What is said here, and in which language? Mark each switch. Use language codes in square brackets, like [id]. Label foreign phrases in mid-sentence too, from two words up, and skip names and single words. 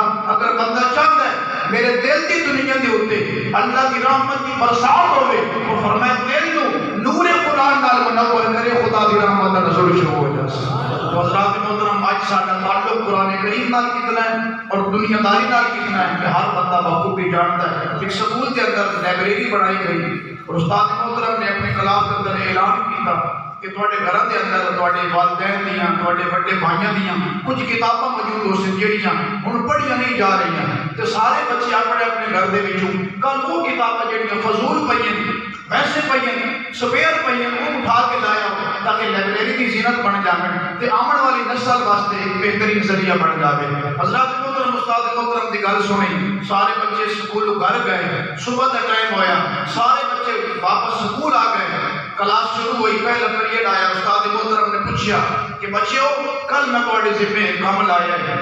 [ur] اگر بندہ چاہتا ہے میرے دل کی دنیا کے ہوتے اللہ کی رحمت کی برسات ہوئے، وہ فرمایا [pa] دل نو نور قرآن نال منور کرے، [ur] خدا کی رحمت کا نزول شروع ہو جائے۔ [pa] تو حضرات محترم آج ساڈا تعلق قرآن کریم نال کتنا ہے اور دنیا داری نال کتنا ہے [ur] کہ ہر بندہ بخوبی جانتا ہے۔ ایک سکول کے اندر لائبریری بنائی گئی اور استاد محترم نے اپنے کلاس کے اندر اعلان کیا کہ [pa] تواڈے گھراں دے اندر تواڈے والدین دیاں تواڈے بڑے بھائیاں دیاں کچھ کتاباں موجود ہو سن جڑیاں ہن پڑھیاں نہیں جا رہی تے سارے بچے اپنے اپنے گھر دے وچوں کل وہ کتاباں جڑیاں فضول پئیاں ویسے پئیاں سپیئر پئیاں وہ اٹھا کے لایا تاکہ لائبریری کی زینت بن جاوے تے آمن والی نسل واسطے ایک بہترین ذریعہ بن جاوے۔ حضرات محترم استاد محترم دی گل سنی، سارے بچے سکول گھر گئے، صبح کا ٹائم ہویا، سارے بچے واپس سکول آ گئے، کلاس شروع ہوئی، پہلا پیریڈ آیا، استاد محترم نے پوچھا کہ بچیو کل میں تواڈے ذمے کام لایا ہے۔